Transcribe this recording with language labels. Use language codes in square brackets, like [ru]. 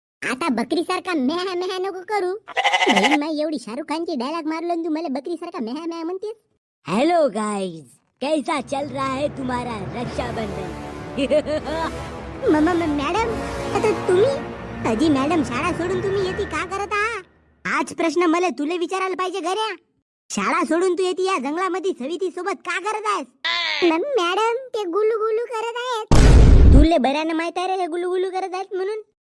[mr] आता बकरी सारखा मेहा मेहा नको करू. बहीण माई एवढी शाहरुख खानची डायलॉग मारलो आणि तू मला बकरी सारखा मेहा मेहा म्हणतेस. [hi] हेलो गाइस, कैसा चल रहा है तुम्हारा रक्षाबंधन? [mr] मॅडम, आता तुम्ही अजी मॅडम, शाळा सोडून तुम्ही येते का करत आहात? आज प्रश्न मला तुला विचारायला पाहिजे घऱ्या. शाळा सोडून तू येते या जंगलामध्ये सविती सोबत का करत आहेस? मॅडम ते गुलू गुलू करत आहेत. तुले बऱ्यानं माहित आहे रे हे गुलू गुलू करत आहेत म्हणून.